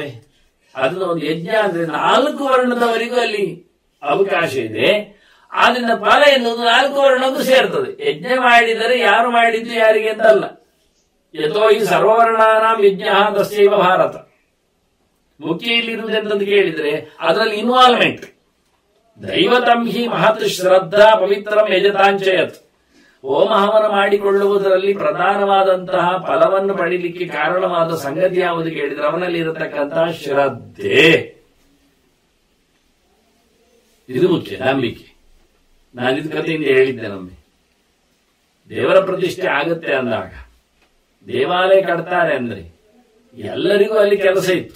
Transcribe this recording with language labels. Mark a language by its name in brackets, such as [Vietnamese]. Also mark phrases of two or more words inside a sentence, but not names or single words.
[Kannada] ಅದನ್ನ ಒಂದು ಯಜ್ಞ ಅಂದ್ರೆ 4 ವರ್ಣದವರಿಗೂ ಅಲ್ಲಿ ಅವಕಾಶ ಇದೆ. ಆದ್ರಿಂದ ಫಲ ಎನ್ನುವುದು 4 ವರ್ಣಕ್ಕೂ ಸೇರ್ತದೆ. ಯಜ್ಞ ಮಾಡಿದರೆ ಯಾರು ಮಾಡಿದ್ದು ಯಾರಿಗೆ ಅಂತಲ್ಲ. [Sanskrit] ಯಥೋ ಈ ಸರ್ವವರ್ಣಾನಾಂ ಯಜ್ಞ ತಸ್ಯೈವ ಭಾರತ. [Kannada] ಮುಖ್ಯ ಇಲ್ಲಿರುವುದೆಂತಂದು ಕೇಳಿದ್ರೆ ಅದರಲ್ಲಿ ಇನ್ವಾಲ್ವ್ಮೆಂಟ್. [Sanskrit] ದೈವತಂ ಹಿ ಮಹತ್ ಶ್ರದ್ಧಾ ಪವಿತ್ರಂ ಯಜತಾಂಚಯತ್. [Kannada] ಹೋಮ ಹವನ ಮಾಡಿಕೊಳ್ಳುವುದರಲ್ಲಿ ಪ್ರಧಾನವಾದಂತಹ ಫಲವನ್ನು ಪಡೀಲಿಕ್ಕೆ ಕಾರಣವಾದ ಸಂಗತಿ ಯಾವುದು ಕೇಳಿದ್ರೆ ಅವನಲ್ಲಿ ಇರತಕ್ಕಂತಹ ಶ್ರದ್ಧೆ. ಇದು ಮುಖ್ಯ, ನಂಬಿಕೆ. ನಾನಿದು ಕಥೆಯಿಂದ ಹೇಳಿದ್ದೆ, ನಮ್ಮೆ ದೇವರ ಪ್ರತಿಷ್ಠೆ ಆಗುತ್ತೆ ಅಂದಾಗ, ದೇವಾಲಯ ಕಟ್ತಾರೆ ಅಂದ್ರೆ ಎಲ್ಲರಿಗೂ ಅಲ್ಲಿ ಕೆಲಸ ಇತ್ತು.